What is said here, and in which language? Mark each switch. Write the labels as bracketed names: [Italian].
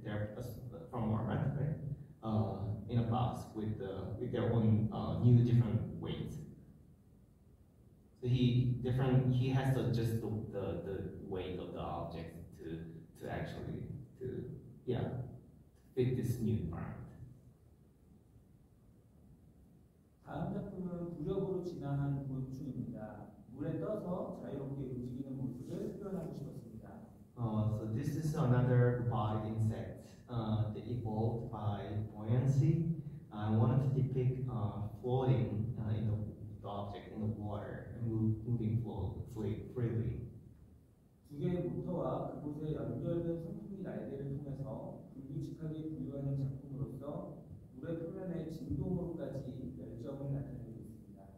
[English] They're from Walmart, right? In a box with their own new different weights. So he has to adjust the weight of the object to actually fit this new environment. [Korean] 다음 작품은 구력으로 진화한 곤충입니다. 물에 떠서 자유롭게 움직이는 모습을 표현하고 싶었습니다. [English] So this is another robotic insect that evolved by buoyancy. I wanted to depict floating in the object in the water and moving freely. [Korean] 두 개의 모터와 그곳에 연결된 선풍기 날개를 통해서 불규칙하게 부유하는 작품으로서 물의 표면의 진동으로까지 열정을 나타내고 있습니다.